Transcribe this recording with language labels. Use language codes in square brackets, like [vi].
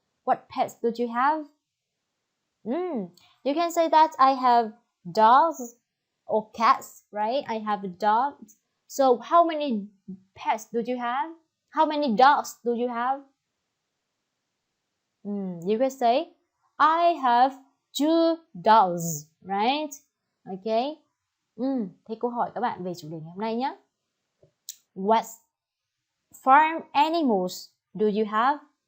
[en] What pets do you have? You can say that I have dogs or cats, right? I have dogs. So how many pets do you have? How many dogs do you have? You can say I have 2 dogs, right? Okay. [vi] Thế câu hỏi các bạn về chủ đề ngày hôm nay nhé. [en] What farm animals do you have?